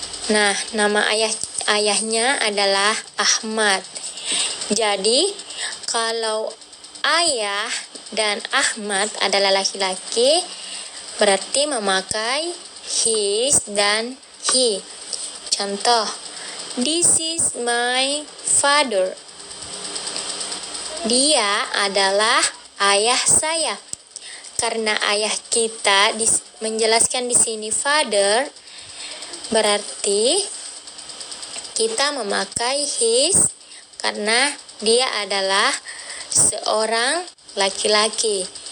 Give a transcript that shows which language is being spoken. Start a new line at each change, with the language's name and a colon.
Indonesian: Nah, nama ayahnya adalah Ahmad. Jadi, kalau ayah dan Ahmad adalah laki-laki, berarti memakai his dan he.
English: Contoh, this is my father.
Indonesian: Dia adalah ayah saya. Karena ayah kita menjelaskan di sini father, berarti kita memakai his karena dia adalah seorang laki-laki.